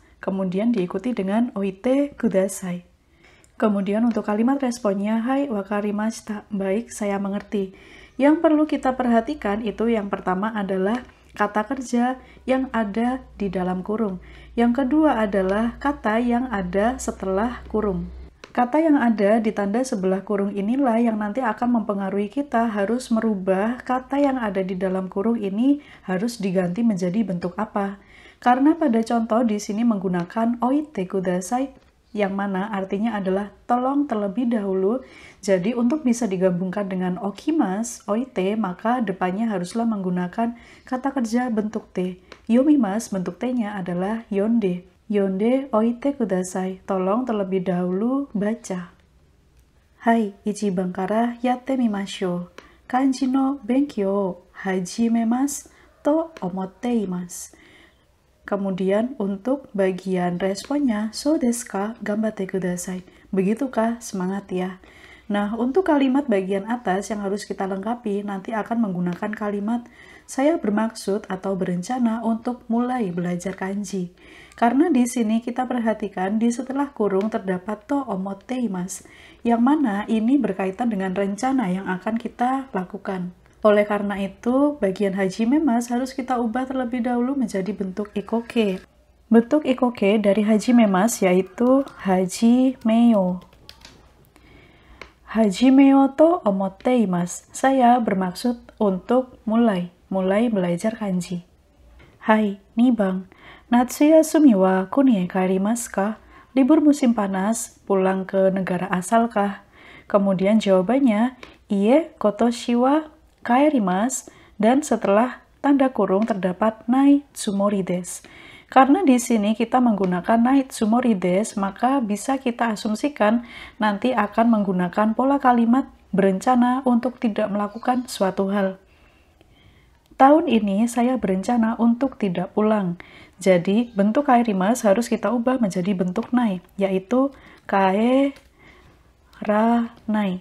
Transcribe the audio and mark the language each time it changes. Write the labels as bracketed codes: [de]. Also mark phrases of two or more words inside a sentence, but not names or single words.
[id] Kemudian diikuti dengan [ja] おいてください. [id] Kemudian untuk kalimat responnya, [ja] はい、わかりました, [id] baik saya mengerti. Yang perlu kita perhatikan itu yang pertama adalah kata kerja yang ada di dalam kurung. Yang kedua adalah kata yang ada setelah kurung. Kata yang ada di tanda sebelah kurung inilah yang nanti akan mempengaruhi kita harus merubah kata yang ada di dalam kurung ini harus diganti menjadi bentuk apa. Karena pada contoh di sini menggunakan [ja] おいてください, [id] yang mana artinya adalah tolong terlebih dahulu. Jadi untuk bisa digabungkan dengan [ja] 置きます、置いて, [id] maka depannya haruslah menggunakan kata kerja bentuk T. Yomimas bentuk T-nya adalah yonde. [ja] 読んでおいてください, [id] tolong terlebih dahulu baca. [ja] Hai, 一番からやってみましょう. 漢字の勉強始めますと思っています. [id] Kemudian untuk bagian responnya, [ja] そうですか、頑張ってください. [id] Begitukah? Semangat ya. Nah, untuk kalimat bagian atas yang harus kita lengkapi nanti akan menggunakan kalimat saya bermaksud atau berencana untuk mulai belajar kanji. Karena di sini kita perhatikan di setelah kurung terdapat [ja] と思っています, [id] yang mana ini berkaitan dengan rencana yang akan kita lakukan. Oleh karena itu, bagian [ja] 始めます [id] harus kita ubah terlebih dahulu menjadi bentuk ikoke. Bentuk ikoke dari hajimemas yaitu hajimeo. [ja] 始めようと思っています. [id] Saya bermaksud untuk mulai belajar kanji. [ja] Hai, Nibang. 夏休みは国へ帰りますか? [id] Libur musim panas, pulang ke negara asalkah? Kemudian jawabannya, [ja] いいえ、今年は帰ります, [id] dan setelah tanda kurung terdapat [ja] ないつもりです. [id] Karena di sini kita menggunakan [ja] ないつもりです, [id] maka bisa kita asumsikan nanti akan menggunakan pola kalimat berencana untuk tidak melakukan suatu hal. Tahun ini saya berencana untuk tidak pulang. Jadi, bentuk kaerimasu harus kita ubah menjadi bentuk nai, yaitu [ja] 帰らない.